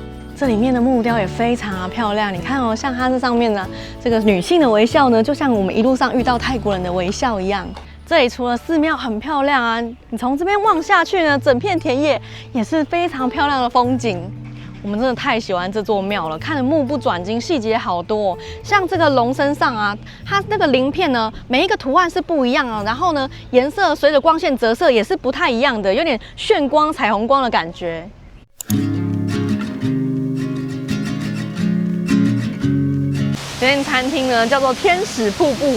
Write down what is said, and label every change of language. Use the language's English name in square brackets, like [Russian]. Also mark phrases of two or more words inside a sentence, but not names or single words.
[Chinese] 這裡面的木雕也非常的漂亮，你看哦，像它這上面呢，這個女性的微笑呢，就像我們一路上遇到泰國人的微笑一樣。這裡除了寺廟很漂亮啊，你從這邊望下去呢，整片田野也是非常漂亮的風景。我們真的太喜歡這座廟了，看得目不轉睛，細節好多哦。像這個龍身上啊，它那個鱗片呢，每一個圖案是不一樣啊，然後呢，顏色隨着光線折射也是不太一樣的，有點炫光、彩虹光的感覺。這間餐廳呢叫做天使瀑布。